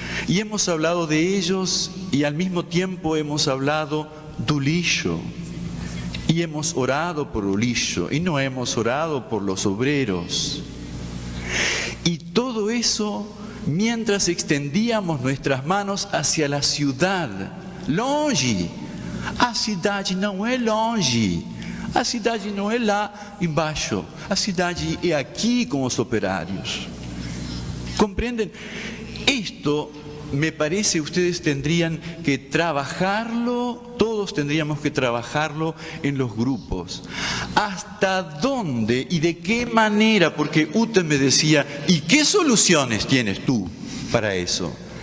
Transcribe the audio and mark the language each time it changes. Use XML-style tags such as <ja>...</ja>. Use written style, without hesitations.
<es>Y hemos hablado de ellos y al mismo tiempo hemos hablado</es> <pt>do lixo.</pt> <es>Y hemos orado por el lixo y no hemos orado por los obreros. Y todo eso mientras extendíamos nuestras manos hacia la ciudad.</es> <pt>Longe. A cidade não é longe. A cidade não é lá embaixo. A cidade é aqui com os operários.</pt> <es>¿Comprenden? Esto me parece ustedes tendrían que trabajarlo, todos tendríamos que trabajarlo en los grupos. ¿Hasta dónde y de qué manera? Porque Ute me decía, ¿y qué soluciones tienes tú para eso?</es>